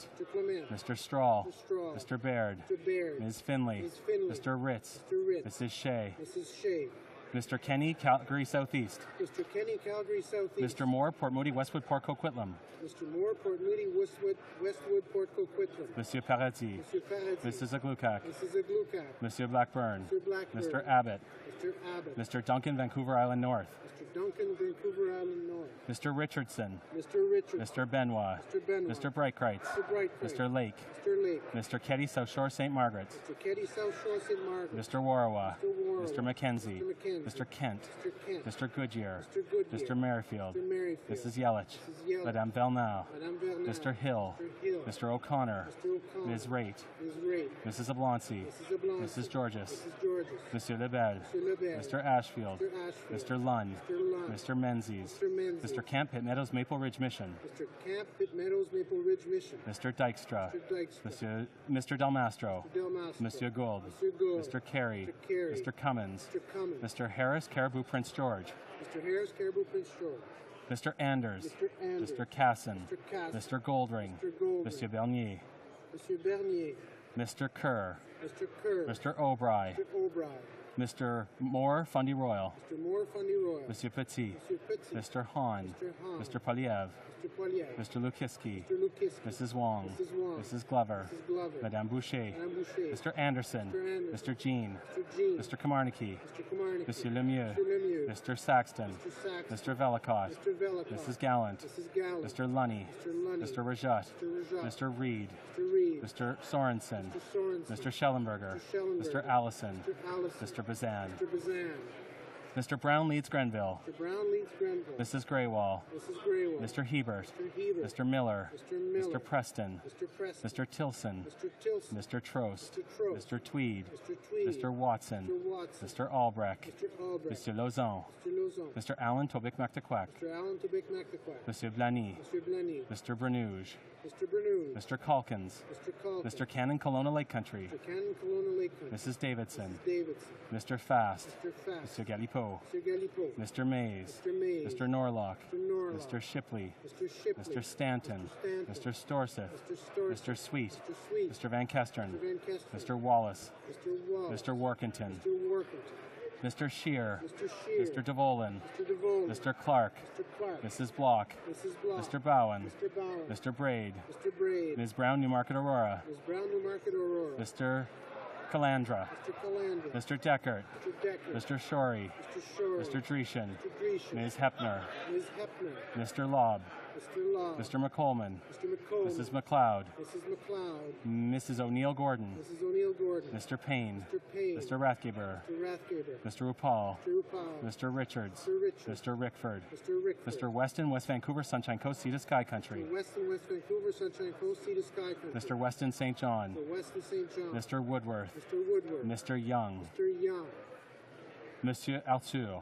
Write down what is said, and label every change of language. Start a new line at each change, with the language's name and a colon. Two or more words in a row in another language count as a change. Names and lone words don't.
English: Mr. Clement. Mr. Straw. Mr. Straw. Mr. Baird. Mr. Baird. Ms. Finley. Ms. Finley. Mr. Ritz. Mr. Ritz. Mrs. Shea. Mrs. Shea. Mr. Kenny, Calgary Southeast. Mr. Kenny, Calgary Southeast. Mr. Moore, Port Moody, Westwood, Port Coquitlam. Mr. Moore, Port Moody, Westwood, Port Coquitlam.
French: Monsieur Paradis. Monsieur Paradis.
English: Mrs. Zaglukak. Mrs. Zaglukak.
French: Monsieur Blackburn.
English: Mr. Blackburn. Mr. Abbott. Mr. Abbott. Mr. Duncan, Vancouver Island North. Mr. Duncan, Vancouver Island North. Mr. Richardson. Mr. Richardson. Mr. Benoit. Mr. Benoit. Mr. Breitkreitz. Mr. Breitkreitz. Mr. Lake. Mr. Lake. Mr. Keddy, South Shore, St. Margaret's. Mr. Keddy, South Shore, St. Margaret's. Mr. Warawa. Mr. Warawa. Mr. Mackenzie. Mr. Mackenzie. Mr. Kent. Mr. Kent. Mr. Goodyear. Mr. Goodyear. Mr. Merrifield. Mr. Merrifield. Mrs. Yelich. Mrs. Yelich.
French: Madame Vernal. Madame Vernal.
English: Mr. Hill. Mr. Hill. Mr. O'Connor. Mr. O'Connor. Ms. Raitt. Ms. Raitt. Mrs. Abloncy. Mrs. Abloncy. Mrs. Georges. Mrs. Georges.
French: Monsieur Lebel.
English: Mr. Lebel. Mr. Ashfield. Mr. Ashfield. Mr. Lund. Mr. Lund. Mr. Menzies. Mr. Menzies. Mr. Camp, Pitt Meadows, Maple Ridge Mission. Mr. Camp, Pitt Meadows, Maple Ridge Mission. Mr. Dykstra. Mr. Dykstra. Mr. Del Mastro. Mr. Del Mastro.
French: Monsieur Gould.
English: Mr. Gould. Mr. Carey. Mr. Carey. Mr. Cummins. Mr. Cummins. Mr. Harris, Caribou, Prince George. Mr. Harris, Caribou, Prince George. Mr. Anders. Mr. Anders. Mr. Casson. Mr. Casson. Mr. Goldring. Mr. Goldring.
French: Monsieur Bernier. Monsieur Bernier.
English: Mr. Kerr. Mr. Kerr. Mr. O'Bry. Mr. O'Bry. Mr. Moore, Fundy Royal. Mr. Moore, Fundy Royal.
French: Monsieur Petit. Monsieur Petit.
English: Mr. Hahn. Mr. Hahn. Mr. Poliev. Mr. Poliev. Mr. Lukiski. Mr. Lukiski. Mrs. Wong. Mrs. Wong. Mrs. Glover. Mrs. Glover.
French: Madame Boucher. Madame Boucher.
English: Mr. Anderson. Mr. Anderson. Mr. Jean. Mr. Jean. Mr. Kamarnicki. Mr. Kamarnicki.
French: Monsieur Lemieux.
English: Mr. Lemieux. Mr. Saxton. Mr. Saxton. Mr. Velicott. Mr. Velicott. Mrs. Gallant. Mrs. Gallant. Mr. Lunny. Mr. Lunny. Mr. Rajat. Mr. Rajat. Mr. Reed. Mr. Reed. Mr. Sorensen. Mr. Sorensen. Mr. Schellenberger. Mr. Schellenberger. Mr. Allison. Mr. Allison. Mr. Bazan. Mr. Bazan. Mr. Brown leads Grenville. Mr. Brown leads Grenville. Mrs. Graywall. Mrs. Graywall. Mr. Hebert. Mr. Hebert. Mr. Miller. Mr. Miller. Mr. Preston. Mr. Preston. Mr. Tilson. Mr. Tilson. Mr. Trost. Mr. Trost. Mr. Tweed. Mr. Tweed. Mr. Watson. Mr. Watson. Mr. Albrecht. Mr. Albrecht.
French: Monsieur Lauzon.
English: Mr. Lauzon. Mr. Allen Tobic MacTaquac. Mr. Allen Tobic MacTaquac.
French: Monsieur Blany.
English: Mr. Blany. Mr. Bernouge. Mr. Bernouge. Mr. Calkins. Mr. Calkins. Mr. Cannon Kelowna Lake Country. Mr. Cannon Kelowna Lake Country. Mrs. Davidson. Mrs. Davidson. Mr. Fast. Mr. Fast.
French: Monsieur Galipeau.
English: Mr. Galipeau. Mr. Mays. Mr. Mays. Mr. Norlock. Mr. Norlock. Mr. Shipley. Mr. Shipley. Mr. Stanton. Mr. Stanton. Mr. Storseth. Mr. Storseth. Mr. Sweet. Mr. Sweet. Mr. Van Kestern. Mr. Van Kestern. Mr. Wallace. Mr. Wallace. Mr. Workington. Mr. Workington. Mr. Shear. Mr. Shear. Mr. DeVolin. Mr. DeVolin. Mr. Clark. Mr. Clark. Mrs. Block. Mrs. Block. Mr. Bowen. Mr. Bowen. Mr. Braid. Mr. Braid. Ms. Brown, Newmarket Aurora. Ms. Brown, Newmarket Aurora. Mr. Calandra. Mr. Calandra. Mr. Deckert. Mr. Deckert. Mr. Shorey. Mr. Shorey. Mr. Dreeshen. Mr. Dreeshen. Ms. Hepner. Ms. Hepner. Mr. Lobb. Mr. Lobb. Mr. McColman. Mr. McCollum. Mrs. McLeod. Mrs. McLeod. Mrs. O'Neill Gordon. Mrs. O'Neill Gordon. Mr. Payne. Mr. Payne. Mr. Rathgeber. Mr. Rathgeber. Mr. RuPaul. Mr. RuPaul. Mr. Richards. Mr. Richards. Mr. Rickford. Mr. Rickford. Mr. Weston, West Vancouver, Sunshine Coast, Sea to Sky Country. Mr. Weston, West Vancouver, Sunshine Coast, Sea to Sky Country. Mr. Weston, St. John. Mr. Weston, St. John. Mr. Woodworth. Mr. Woodworth. Mr. Young. Mr. Young.
French: Monsieur Arthur.